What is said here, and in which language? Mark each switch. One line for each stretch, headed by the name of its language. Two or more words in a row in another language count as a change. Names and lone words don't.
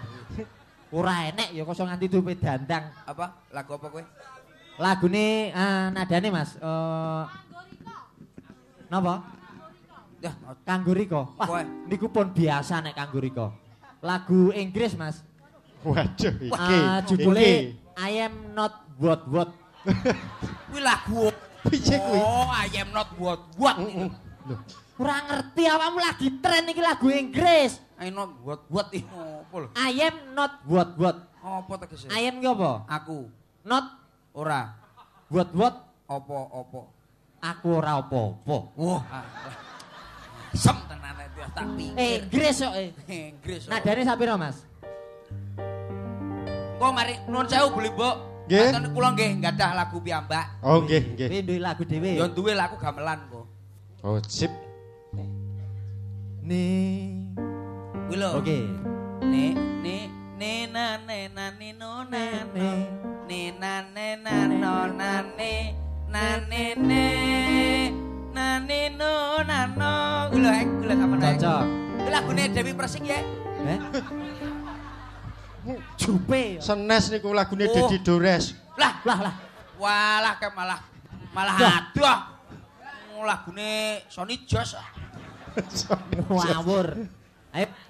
Javanese: Ora enek ya kok iso nganti tutupe dandang. Apa? Lagu apa kowe? Lagune nadane Mas. Napa? Ya, Kanggo Riko. Wah, niku pun biasa nek Kanggo Riko. Lagu Inggris, Mas. Waduh, judule
English: I am not what.
Javanese: Kuwi lagu piye kuwi?
English: Oh, I am not what.
Javanese: Lho, ora ngerti awakmu lagi tren iki lagu Inggris.
English: I am not what
Javanese: iki opo lho?
English: I am not what.
Javanese: Apa tegese?
English: I am
Javanese: ki apa? Aku. Not Ora. What? Apa? Aku ora apa-apa. Wah. Sem tenan iki tak pikir. Inggris kok. Inggris. Nadane sapira, Mas? Kok mari nuwun sewu Bu Limbuk. Nggih. Wonten kula nggih gadah lagu piyambak. Oh, nggih. Kuwi duwe lagu dhewe. Ya duwe lagu gamelan kok. Oh, sip. Ning Kuwi lho. Oke. Na nino na no. Na no na ne. Na nino na no. Kuwi lho, kuwi lho sampeyan. Cocok. Kuwi lagune Dewi Persik ya. Jupe. Senes niku lagune Dedi Dores. Lah. Walah ke malah aduh. Lagune Sony Jos. Ngawur. Ayo.